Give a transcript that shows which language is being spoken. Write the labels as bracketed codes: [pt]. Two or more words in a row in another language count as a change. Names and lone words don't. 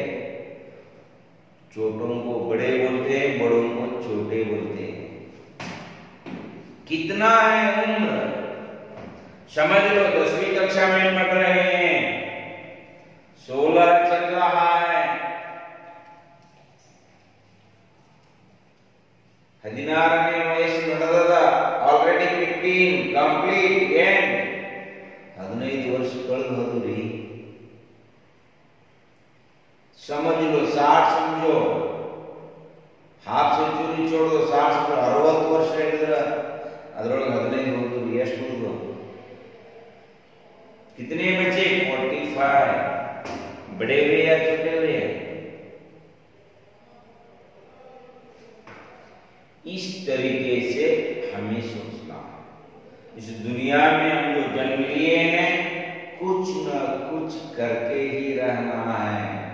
[hi] छोटों को बड़े बोलते हैं, बड़ों को छोटे बोलते हैं। कितना है उम्र समझ लो। 10वीं कक्षा में पढ़ रहे हैं। 16 चल रहा है। [kn] 16ನೇ ವಯಸ್ಸು ನಡೆದದ। [en] already 15 complete and. [kn] 15 ವರ್ಷ ಕಳೆದು ಹೋದ್ರಿ। [hi] समझ लो 60 समझो। [en] half century [hi] छोड़ दो। [kn] 60 60 ವರ್ಷ ಹೇಳಿದ್ರೆ ಅದರೊಳಗೆ 15 ಹೋದ್ರು ಎಷ್ಟು ಹೋದ್ರು? [hi] कितने बचे? 45। बड़े हुए या छोटे हुए? इस तरीके से हमें सोचना है। इस दुनिया में हम जो जन्म लिए हैं कुछ न कुछ करके ही रहना है।